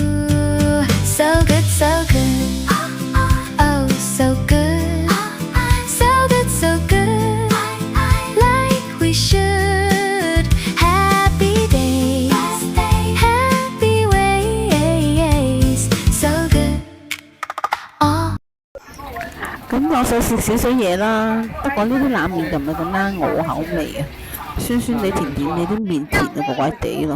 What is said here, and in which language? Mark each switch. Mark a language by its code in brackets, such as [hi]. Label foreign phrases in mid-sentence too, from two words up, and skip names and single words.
[en] So good, so good, oh so good. So good, so good, like we should. Happy days, happy ways. So good, oh. [yue] 咁我想食少少嘢啦，不過呢啲冷麵就唔係咁啱我口味啊，酸酸地甜甜地，啲麵甜到怪怪地咯。